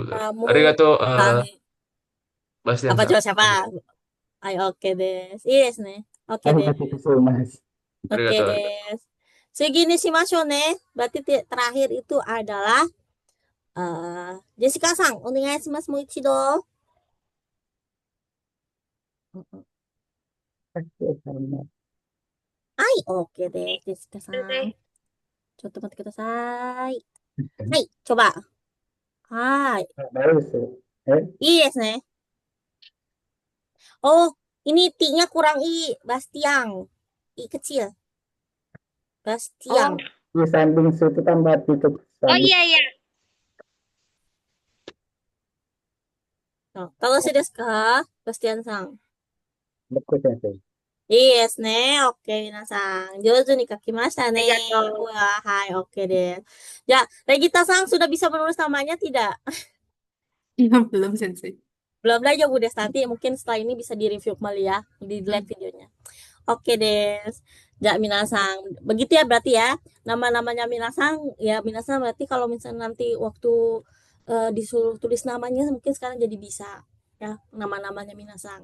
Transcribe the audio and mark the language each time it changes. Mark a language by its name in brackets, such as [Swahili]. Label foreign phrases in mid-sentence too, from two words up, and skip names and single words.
[Indonesian] Kamu. [Japanese] Arigato, Bastian. [Indonesian] Apa coba siapa? Ayo, oke deh. Yes nih. Oke deh. Oke deh. Segini sih ne. Berarti terakhir itu adalah Jessica Sang. [Japanese] お願いします もう一度. [Indonesian] Oke deh, Jessica Sang. Coba [Japanese] 待ってください. [Indonesian] Hai, coba. Hai. Yes nih. Oh, ini T-nya kurang I, Bastiang. I kecil. Bastiang. Di samping situ tambah titik. Oh iya. Kalau sudah Bastian Sang. Betul, Sensei. [Japanese] Yes ね。OK、皆さん。上手に書きましたね。ありがとう. [Indonesian] Wah, hai, oke deh. Ya, Regita Sang sudah bisa menulis namanya tidak? Iya, belum Sensei. Belum belajar Bu Des, nanti mungkin setelah ini bisa di-review kembali ya, di-delete videonya. Oke Des. [Japanese] じゃ 皆さん. [Indonesian] Begitu ya berarti ya. Nama-namanya minasang ya minasang berarti kalau misalnya nanti waktu disuruh tulis namanya mungkin sekarang jadi bisa ya nama-namanya minasang.